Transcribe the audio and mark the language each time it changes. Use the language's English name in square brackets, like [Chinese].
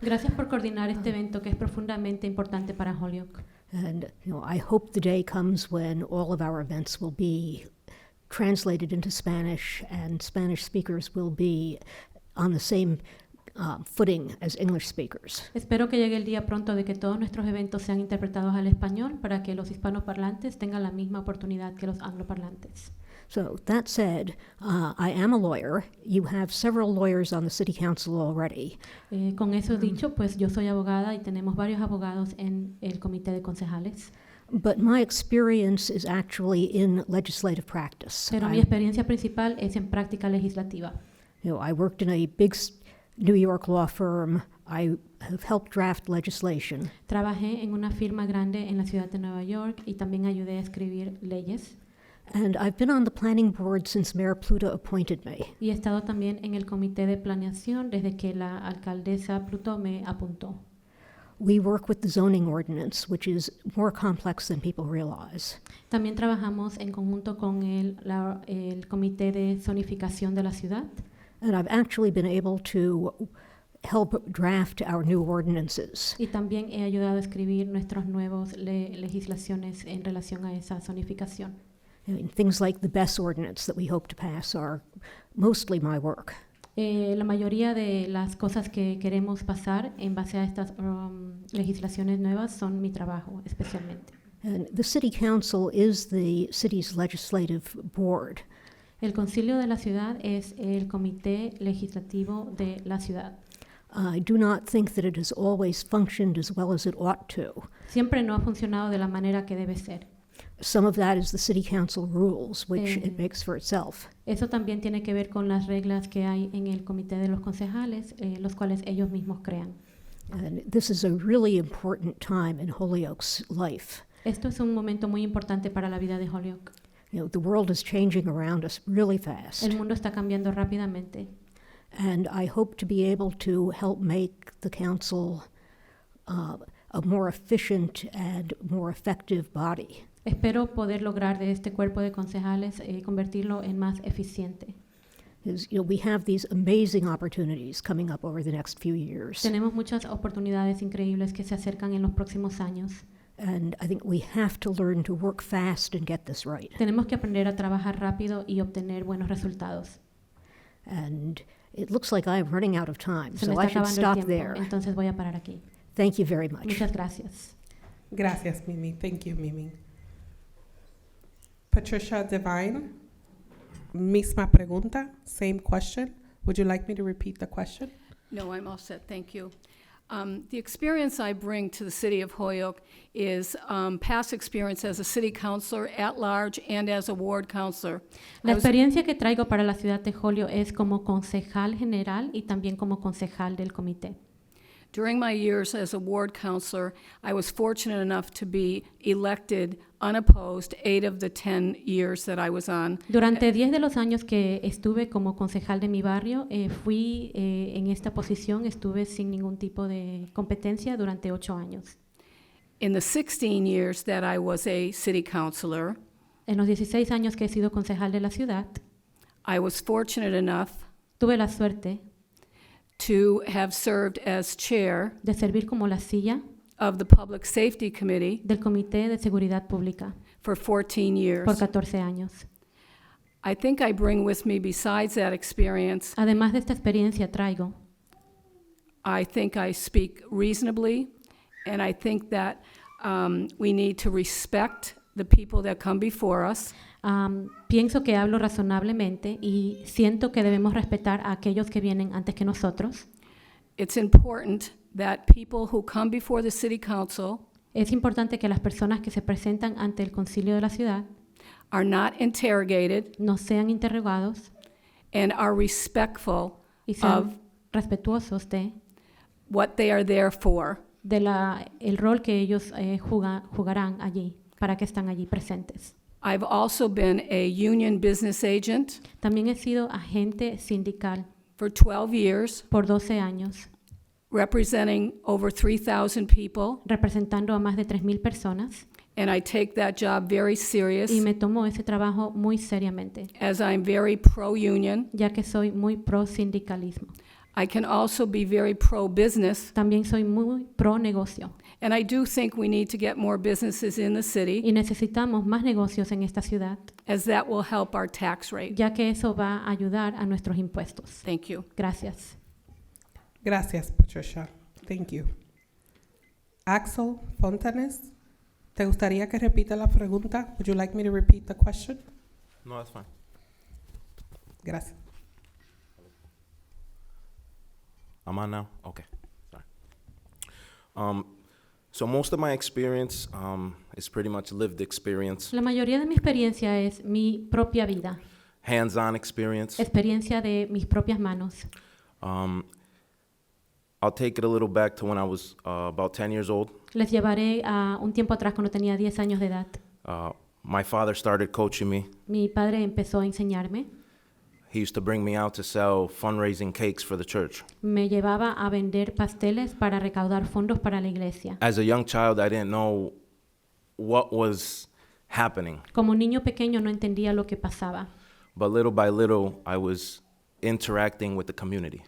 [Spanish] Gracias por coordinar este evento que es profundamente importante para Holyoke. [English] And I hope the day comes when all of our events will be translated into Spanish, and Spanish speakers will be on the same footing as English speakers. [Spanish] Espero que llegue el día pronto de que todos nuestros eventos sean interpretados al español para que los hispanoparlantes tengan la misma oportunidad que los angloparlantes. [English] So that said, I am a lawyer. You have several lawyers on the city council already. [Spanish] Con eso dicho, pues yo soy abogada y tenemos varios abogados en el comité de concejales. [English] But my experience is actually in legislative practice. [Spanish] Pero mi experiencia principal es en práctica legislativa. [English] I worked in a big New York law firm. I have helped draft legislation. [Spanish] Trabajé en una firma grande en la ciudad de Nueva York y también ayudé a escribir leyes. [English] And I've been on the planning board since Mayor Pluta appointed me. [Spanish] Y he estado también en el comité de planeación desde que la alcaldesa Pluto me apuntó. [English] We work with the zoning ordinance, which is more complex than people realize. [Spanish] También trabajamos en conjunto con el comité de zonificación de la ciudad. [English] And I've actually been able to help draft our new ordinances. [Spanish] Y también he ayudado a escribir nuestras nuevas legislaciones en relación a esa zonificación. [English] Things like the BESS ordinance that we hope to pass are mostly my work. [Spanish] La mayoría de las cosas que queremos pasar en base a estas legislaciones nuevas son mi trabajo, especialmente. [English] And the city council is the city's legislative board. [Spanish] El concilio de la ciudad es el comité legislativo de la ciudad. [English] I do not think that it has always functioned as well as it ought to. [Spanish] Siempre no ha funcionado de la manera que debe ser. [English] Some of that is the city council rules, which it makes for itself. [Spanish] Eso también tiene que ver con las reglas que hay en el comité de los concejales, los cuales ellos mismos crean. [English] And this is a really important time in Holyoke's life. [Spanish] Esto es un momento muy importante para la vida de Holyoke. [English] The world is changing around us really fast. [Spanish] El mundo está cambiando rápidamente. [English] And I hope to be able to help make the council a more efficient and more effective body. [Spanish] Espero poder lograr de este cuerpo de concejales convertirlo en más eficiente. [English] We have these amazing opportunities coming up over the next few years. [Spanish] Tenemos muchas oportunidades increíbles que se acercan en los próximos años. [English] And I think we have to learn to work fast and get this right. [Spanish] Tenemos que aprender a trabajar rápido y obtener buenos resultados. [English] And it looks like I'm running out of time, [Spanish] Se me [English] so [Spanish] está [English] I should [Spanish] acabando el tiempo, [English] there. [Spanish] entonces voy a parar aquí. [English] Thank you very much. [Spanish] Muchas gracias. Gracias, [English] Mimi. Thank you, Mimi. Patricia Devine, [Spanish] misma pregunta, [English] same question. Would you like me to repeat the question? No, I'm all set, thank you. The experience I bring to the city of Holyoke is past experience as a city councilor at large and as a ward councilor. [Spanish] La experiencia que traigo para la ciudad de Holyoke es como concejal general y también como concejal del comité. [English] During my years as a ward councilor, I was fortunate enough to be elected unopposed 8 of the 10 years that I was on. [Spanish] Durante 10 de los años que estuve como concejal de mi barrio, fui en esta posición, estuve sin ningún tipo de competencia durante 8 años. [English] In the 16 years that I was a city councilor, [Spanish] En los 16 años que he sido concejal de la ciudad, [English] I was fortunate enough [Spanish] tuve la suerte [English] to have served as chair [Spanish] de servir como la silla [English] of the Public Safety Committee [Spanish] del Comité de Seguridad Pública [English] for 14 years. [Spanish] por 14 años. [English] I think I bring with me, besides that experience, [Spanish] Además de esta experiencia traigo, [English] I think I speak reasonably, and I think that we need to respect the people that come before us. [Spanish] Pienso que hablo razonablemente y siento que debemos respetar a aquellos que vienen antes que nosotros. [English] It's important that people who come before the city council [Spanish] Es importante que las personas que se presentan ante el concilio de la ciudad [English] are not interrogated [Spanish] no sean interrogados [English] and are respectful [Spanish] y sean [English] of [Spanish] respetuosos de [English] what they are there for. [Spanish] el rol que ellos jugarán allí, para que están allí presentes. [English] I've also been a union business agent [Spanish] También he sido agente sindical [English] for 12 years, [Spanish] por 12 años, [English] representing over 3,000 people, [Spanish] representando a más de 3,000 personas, [English] and I take that job very serious [Spanish] y me tomo ese trabajo muy seriamente, [English] as I'm very pro-union. [Spanish] ya que soy muy pro sindicalismo. [English] I can also be very pro-business, [Spanish] También soy muy pro negocio [English] and I do think we need to get more businesses in the city, [Spanish] y necesitamos más negocios en esta ciudad, [English] as that will help our tax rate. [Spanish] ya que eso va a ayudar a nuestros impuestos. [English] Thank you. [Spanish] Gracias. Gracias, [English] Patricia. Thank you. [Spanish] Axel Fontanes, ¿te gustaría que repita la pregunta? [English] Would you like me to repeat the question? No, that's fine. [Spanish] Gracias. [English] I'm on now? Okay. Sorry. So most of my experience is pretty much lived experience. [Spanish] La mayoría de mi experiencia es mi propia vida. [English] hands-on experience. [Spanish] experiencia de mis propias manos. [English] I'll take it a little back to when I was about 10 years old. [Spanish] Les llevaré a un tiempo atrás cuando tenía 10 años de edad. [English] My father started coaching me. [Spanish] Mi padre empezó a enseñarme. [English] He used to bring me out to sell fundraising cakes for the church. [Spanish] Me llevaba a vender pasteles para recaudar fondos para la iglesia. [English] As a young child, I didn't know what was happening. [Spanish] Como niño pequeño no entendía lo que pasaba, [English] But little by little, I was interacting with the community.